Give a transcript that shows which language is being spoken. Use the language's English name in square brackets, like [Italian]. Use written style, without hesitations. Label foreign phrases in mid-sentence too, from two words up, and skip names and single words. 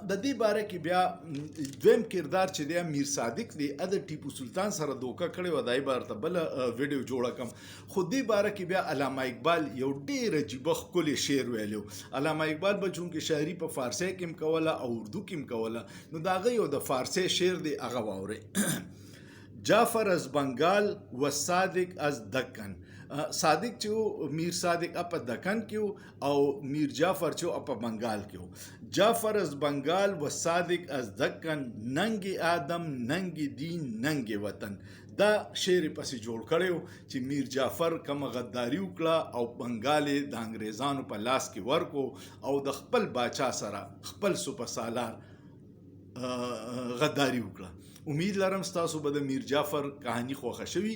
[Pashto] د دې باره کې بیا دویم کردار چې دی میر صادق دی، د ټیپو سلطان سره دوکه کړې وه، دای به درته بله ویډیو جوړه کړم. خو دې باره کې بیا علامه اقبال یو ډېر عجیبه ښکلی شعر ویلی و. علامه اقبال به چونکې شاعري په فارسۍ کې هم کوله او اردو کې هم کوله نو د هغه یو د فارسۍ شعر دی، هغه واورئ. [Persian] جعفر از بنگال و صادق از دکن. [Pashto] صادق چې میر صادق په دکن کې او میر جعفر چې په بنگال کې. [Persian] جعفر از بنگال و صادق از دکن، ننگ آدم ننگ دین ننگ وطن. [Pashto] دا شعر پسې جوړ کړی چې میر جعفر کوم غداري وکړه او بنګال د انګریزانو په لاس کې ورکو او د خپل باچا سره خپل سپسالار غداری وکړه. امید لرم ستاسو به د میر جعفر کہانی خوښه شوي.